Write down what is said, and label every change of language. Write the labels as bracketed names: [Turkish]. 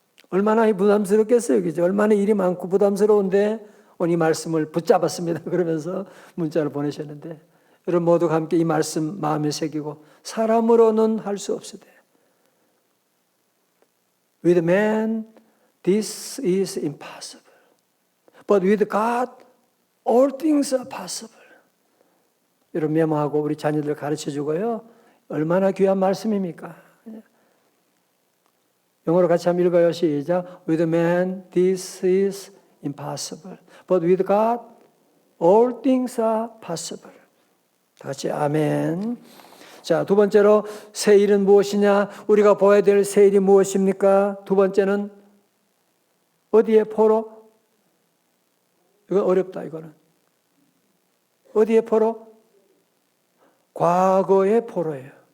[Korean] 얼마나 부담스럽겠어요. 그죠? 얼마나 일이 많고 부담스러운데 오늘 이 말씀을 붙잡았습니다. 그러면서 문자를 보내셨는데 여러분 모두가 함께 이 말씀 마음에 새기고 사람으로는 할 수 없으되 [English] With man this is impossible. But with God all things are possible. [Korean] 여러분 메모하고 우리 자녀들 가르쳐주고요. 얼마나 귀한 말씀입니까? 영어로 같이 한번 읽어요. 시작. [English] With man this is impossible. But with God all things are possible. [Korean] 다 같이 아멘. 자, 두 번째로 새 일은 무엇이냐? 우리가 보아야 될 새 일이 무엇입니까? 두 번째는 어디에 포로? 이거 어렵다 이거는. 어디에 포로? 과거의 포로예요.